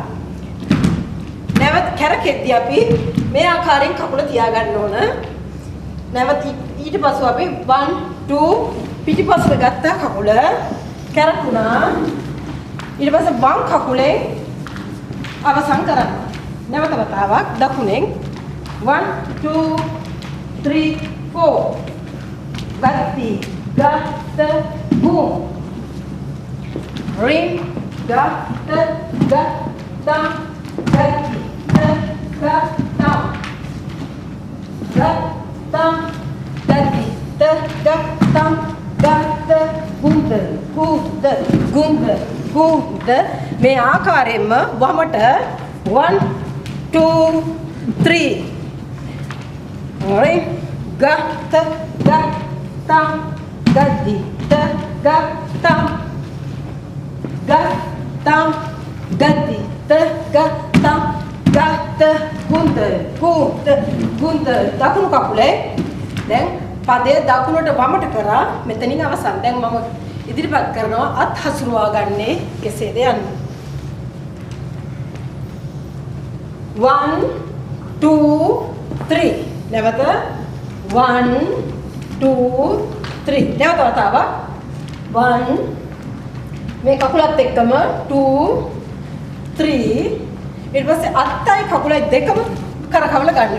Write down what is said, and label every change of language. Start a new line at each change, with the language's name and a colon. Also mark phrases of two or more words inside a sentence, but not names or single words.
Sinhala: නැවත කරකෙද්දී අපි මේ ආකාරයෙන් කකුල තියාගන්න ඕන නැවත ඊට පස්ව අපි 1 2 පිටිපස්සට ගත්ත කකුල කරකුණා ඊට පස්සේ වම් කකුලෙන් අවසන් කරන්න නැවත වතාවක් දකුණෙන් 1 2 3 4 gati gata gum ring gata gatam gati gatam gatam gati gatam gata gunda gunda gunda gunda මේ ආකාරයෙන්ම වමට 1 2 3 ring gata gatam gadi gatam gatam gadi gatam gata gunda gunda gunda දකුණු කකුලේ දැන් පදේ දකුණට වමට කරා මෙතනින් අවසන් දැන් මම ඉදිරිපත් කරනවා අත් හසුරුවා ගන්නේ කෙසේද යන්න. 1 2 3 නැවත 1 2 3 නැවත වතාවක් 1 මේ කකුලත් එක්කම 2 3 ඊට පස්සේ අත්යි කකුලයි දෙකම කරකවල ගන්න.